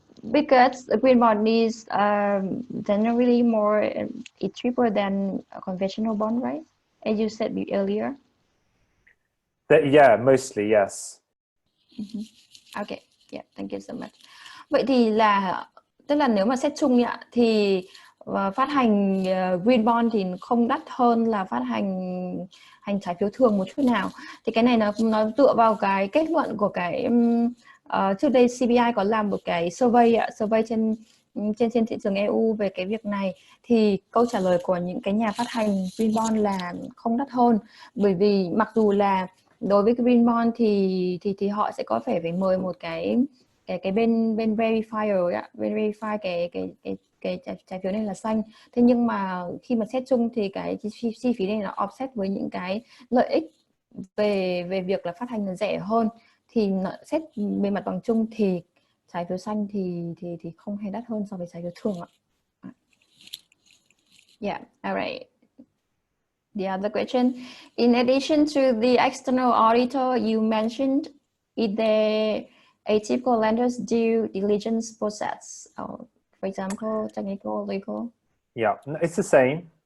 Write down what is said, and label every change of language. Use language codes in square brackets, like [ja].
[en] Because the green bond is generally more it's cheaper than a conventional bond, right? As you said earlier. Yeah, mostly, yes. Okay, yeah, thank you so much. [vi] Vậy thì là tức là nếu mà xét chung ạ thì phát hành green bond thì không đắt hơn là phát hành trái phiếu thường một chút nào. Thì cái này nó tựa vào cái kết luận của cái trước đây CBI có làm một cái survey trên thị trường EU về cái việc này, thì câu trả lời của những cái nhà phát hành green bond là không đắt hơn, bởi vì mặc dù là đối với cái green bond thì họ sẽ có phải mời một cái bên verifier ạ, bên verify cái trái phiếu này là xanh. Thế nhưng mà khi mà xét chung thì cái chi phí này nó offset với những cái lợi ích về việc là phát hành rẻ hơn, thì xét bề mặt bằng chung thì trái phiếu xanh thì không hề đắt hơn so với trái phiếu thường ạ. [en] Yeah, all right. The other question, in addition to the external auditor you mentioned, is there a typical lender's due diligence process? For example, technical, legal? Yeah, it's the same.